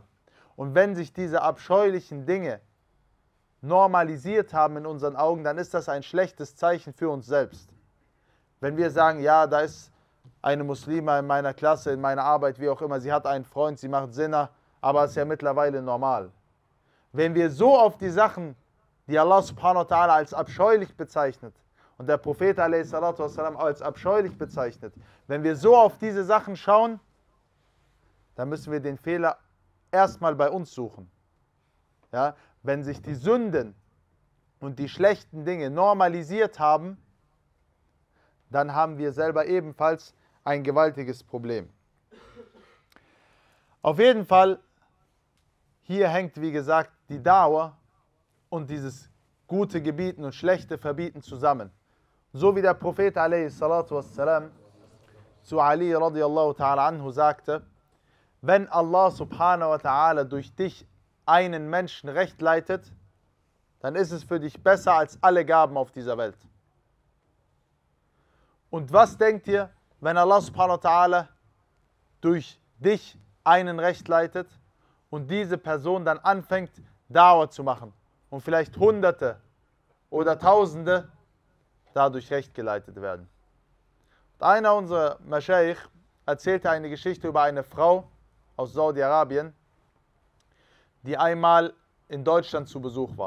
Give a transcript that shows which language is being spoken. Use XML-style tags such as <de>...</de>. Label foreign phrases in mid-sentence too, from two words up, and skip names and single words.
<de>Und wenn sich diese abscheulichen Dinge normalisiert haben in unseren Augen, dann ist das ein schlechtes Zeichen für uns selbst. Wenn wir sagen, ja, da ist eine Muslima in meiner Klasse, in meiner Arbeit, wie auch immer, sie hat einen Freund, sie macht Zina, aber es ist ja mittlerweile normal. Wenn wir so auf die Sachen, die</de> <ar>الله سبحانه وتعالى</ar> <de>als abscheulich bezeichnet und der Prophet a.s. als abscheulich bezeichnet, wenn wir so auf diese Sachen schauen, dann müssen wir den Fehler erstmal bei uns suchen. Ja? Wenn sich die Sünden und die schlechten Dinge normalisiert haben, dann haben wir selber ebenfalls ein gewaltiges Problem. Auf jeden Fall, hier hängt, wie gesagt, die Dauer und dieses gute Gebieten und schlechte Verbieten zusammen. So wie der Prophet a.s. zu Ali</de> <ar>رضي الله تعالى عنه</ar> <de>sagte, wenn</de> <ar>الله سبحانه وتعالى</ar> <de>durch dich einen Menschen recht leitet, dann ist es für dich besser als alle Gaben auf dieser Welt. Und was denkt ihr, wenn</de> <ar>الله سبحانه وتعالى</ar> <de>durch dich einen recht leitet und diese Person dann anfängt, Dauer zu machen und vielleicht Hunderte oder Tausende dadurch recht geleitet werden? Und einer unserer Mashaykh erzählte eine Geschichte über eine Frau aus Saudi-Arabien, die einmal in Deutschland zu Besuch war.</de>